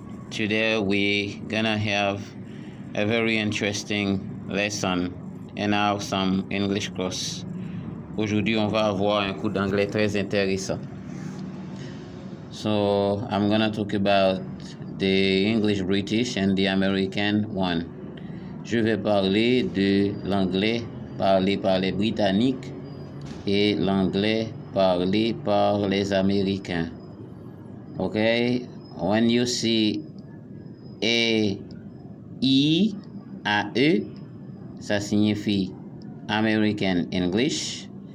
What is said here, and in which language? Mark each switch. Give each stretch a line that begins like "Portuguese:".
English: Today we're gonna have a very interesting lesson in our some English course.
French: Aujourd'hui, on va avoir un cours d'anglais très intéressant.
English: So, I'm gonna talk about the English British and the American one.
French: Je vais parler de l'anglais parlé par les Britanniques et l'anglais parlé par les Américains.
English: Okay? When you see A, I, A, E,
French: ça signifie
English: American English.